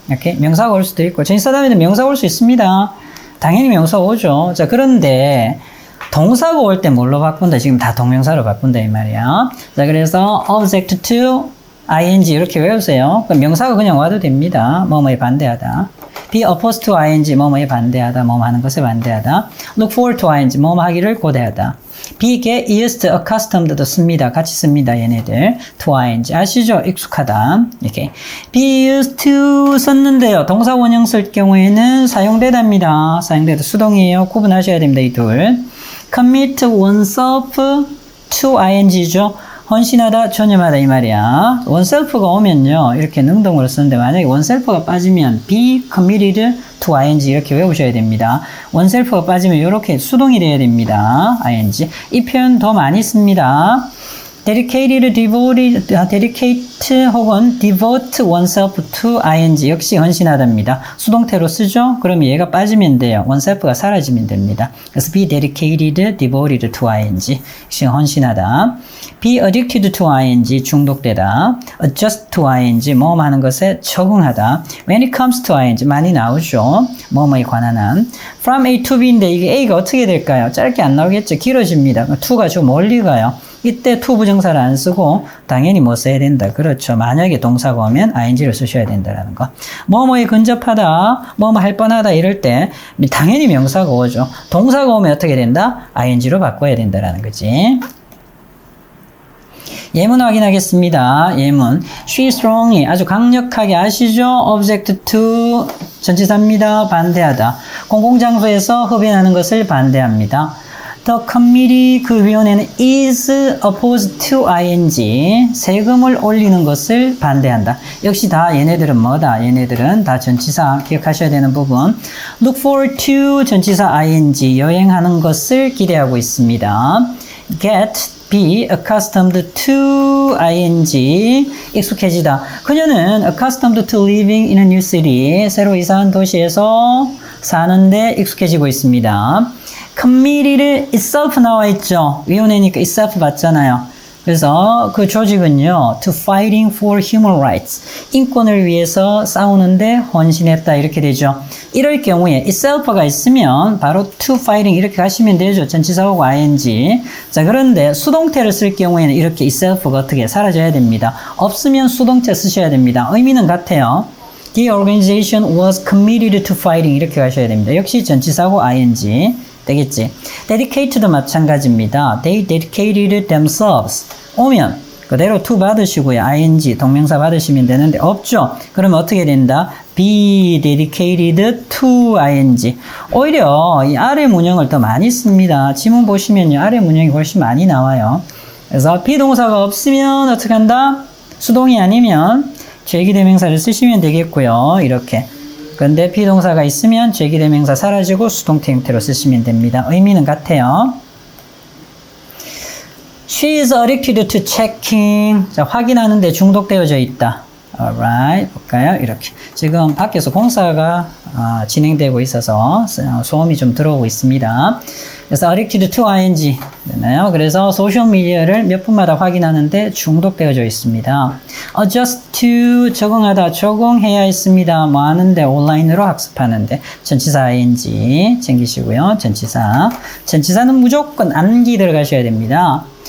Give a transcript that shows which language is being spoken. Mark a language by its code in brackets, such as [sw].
[ko] 이렇게 명사가 올 수도 있고, 전치사 다음에는 명사가 올 수 있습니다. 당연히 명사 오죠. 자, 그런데 동사가 올 때 뭘로 바꾼다? 지금 다 동명사로 바꾼다 이 말이야. 자, 그래서 [en] object to ing [ko] 이렇게 외우세요. 그럼 명사가 그냥 와도 됩니다. 뭐뭐에 반대하다. [en] be opposed to ing [ko] 뭐뭐에 반대하다. 뭐뭐 하는 것에 반대하다. [en] look forward to ing [ko] 뭐뭐 하기를 고대하다. [en] be get used accustomed도 씁니다. [ko] 같이 씁니다. 얘네들. to ing 아시죠? 익숙하다. 이렇게 be used to 썼는데요. 동사 원형 쓸 경우에는 사용되답니다. 사용되다 수동이에요. 구분하셔야 됩니다. 이 둘. [en] commit oneself to ing [ko] 죠. 헌신하다, 전념하다 이 말이야. oneself가 오면요. 이렇게 능동으로 쓰는데 만약에 oneself가 빠지면 [en] be committed to ing [ko] 이렇게 외우셔야 됩니다. oneself가 빠지면 이렇게 수동이 돼야 됩니다. ing. 이 표현 더 많이 씁니다. [en] dedicated, devoted, dedicate 혹은 devote oneself to ing [ko] 역시 헌신하답니다. 수동태로 쓰죠? 그럼 얘가 빠지면 돼요. oneself가 사라지면 됩니다. [en] 그래서 be dedicated, devoted to ing [ko] 역시 헌신하다. [en] be addicted to ing [ko] 중독되다. [en] adjust to ing [ko] 뭐뭐 하는 것에 적응하다. [en] when it comes to ing [ko] 많이 나오죠. 뭐뭐에 관한 한. from A to B인데 이게 A가 어떻게 될까요? 짧게 안 나오겠죠? 길어집니다. to가 좀 멀리 가요. 이때 to 부정사를 안 쓰고 당연히 뭐 써야 된다. 그렇죠. 만약에 동사가 오면 ing를 쓰셔야 된다라는 거. 뭐뭐에 근접하다, 뭐뭐 할 뻔하다 이럴 때 당연히 명사가 오죠. 동사가 오면 어떻게 된다? ing로 바꿔야 된다라는 거지. 예문 확인하겠습니다. 예문. [en] She strongly [ko] 아주 강력하게 아시죠? [en] object to 전치사입니다. [ko] 반대하다. 공공장소에서 흡연하는 것을 반대합니다. [en] The committee [ko] 그 위원회는 [en] is opposed to ing [ko] 세금을 올리는 것을 반대한다. 역시 다 얘네들은 뭐다? 얘네들은 다 전치사 기억하셔야 되는 부분. [en] Look forward to [ko] 전치사 ing 여행하는 것을 기대하고 있습니다. [en] Get be accustomed to ing [ko] 익숙해지다. 그녀는 [en] accustomed to living in a new city [ko] 새로 이사한 도시에서 사는데 익숙해지고 있습니다. committee를 itself 나와 있죠. 위원회니까 itself 맞잖아요. 그래서 그 조직은요, [en] to fighting for human rights. [ko] 인권을 위해서 싸우는데 헌신했다. 이렇게 되죠. 이럴 경우에 itself가 있으면 바로 to fighting 이렇게 가시면 되죠. 전치사하고 ing. 자, 그런데 수동태를 쓸 경우에는 이렇게 itself가 어떻게 사라져야 됩니다. 없으면 수동태 쓰셔야 됩니다. 의미는 같아요. [en] The organization was committed to fighting [ko] 이렇게 가셔야 됩니다. 역시 전치사하고 ing. 되겠지. dedicated도 마찬가지입니다. [en] They dedicated themselves. [ko] 오면 그대로 to 받으시고요. ing 동명사 받으시면 되는데 없죠. 그러면 어떻게 된다? [en] be dedicated to ing. [ko] 오히려 이 아래 문형을 더 많이 씁니다. 지문 보시면요. 아래 문형이 훨씬 많이 나와요. 그래서 비동사가 없으면 어떻게 한다? 수동이 아니면 제기대명사를 쓰시면 되겠고요. 이렇게. 그런데 비동사가 있으면 제기대명사 사라지고 수동태 형태로 쓰시면 됩니다. 의미는 같아요. [en] She is addicted to checking. [ko] 자, 확인하는데 중독되어져 있다. alright. 볼까요? 이렇게. 지금 밖에서 공사가 진행되고 있어서 소음이 좀 들어오고 있습니다. 그래서 addicted to ing 되나요? 그래서 소셜미디어를 몇 분마다 확인하는데 중독되어져 있습니다. adjust to 적응하다, 적응해야 했습니다. 뭐 하는데? 온라인으로 학습하는데. 전치사 ing 챙기시고요. 전치사는 무조건 암기 들어가셔야 됩니다.